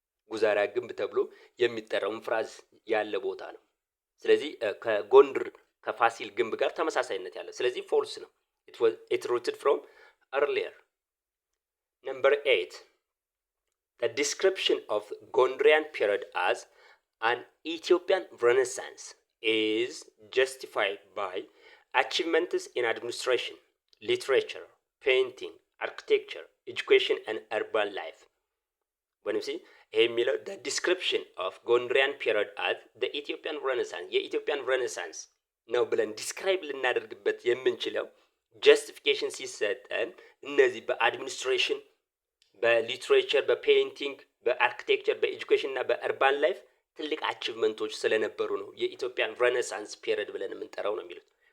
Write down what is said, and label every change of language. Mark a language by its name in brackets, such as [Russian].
[Amharic] ጉዛራ ግንብ ተብሎ የሚጠራው ፍራዝ ያለ ቦታ ነው። ስለዚህ ከጎንድር ከፋሲል ግንብ ጋር ተመሳሳይነት ያለው ስለዚህ ፎልስ ነው። [English] it rooted from earlier. Number 8, the description of Gondrian period as an Ethiopian Renaissance is justified by achievements in administration, literature, painting, architecture, education, and urban life. When you see the description of Gondrian period as the Ethiopian Renaissance, [Amharic] የኢትዮጵያን ሬኔሳንስ ነው ብለን ዲስክራይብ ልናደርግበት የምንችለው ጀስቲፊኬሽን ሲሰጠን እነዚህ በአድሚኒስትሬሽን በሊትሬቸር በፔይንቲንግ በአርኪቴክቸር በኤጁኬሽን እና በአርባን ላይፍ ትልቅ አቺቭመንቶች ስለነበሩ ነው የኢትዮጵያን ሬኔሳንስ ፔሪድ ብለን የምንጠራው ነው የሚሉት።